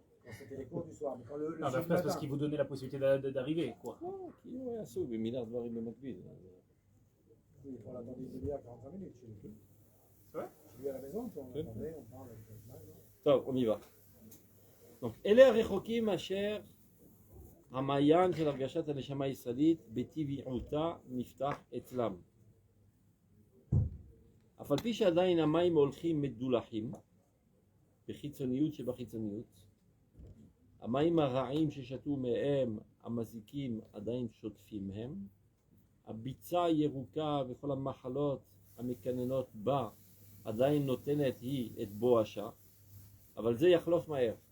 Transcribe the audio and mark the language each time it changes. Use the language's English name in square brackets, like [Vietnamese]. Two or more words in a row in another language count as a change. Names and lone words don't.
[French] Quand c'était les cours du soir. Mais quand le Non, mais jeudi après, c'est parce matin- qu'il vous donnait la possibilité d'arriver, quoi. Oh, qui est assaut, mais Millard doit arriver McBeal. Oui, on l'attendait une demi-heure, 45 minutes chez lui. C'est vrai? Chez lui à la maison, puis on Oui. attendait, on parle avec le טוב, on y va. Donc, [Hebrew] אלה הרחוקים אשר המעיין של הרגשת הנשמה הישראלית בטבעיותה נפתח אצלם. אף על פי שעדיין המים הולכים מדולחים, בחיצוניות שבחיצוניות, המים הרעים ששתו מהם המזיקים עדיין שוטפים הם, הביצה הירוקה וכל המחלות המקננות בה עדיין נותנת היא את בואשה, אבל זה יחלוף מהר.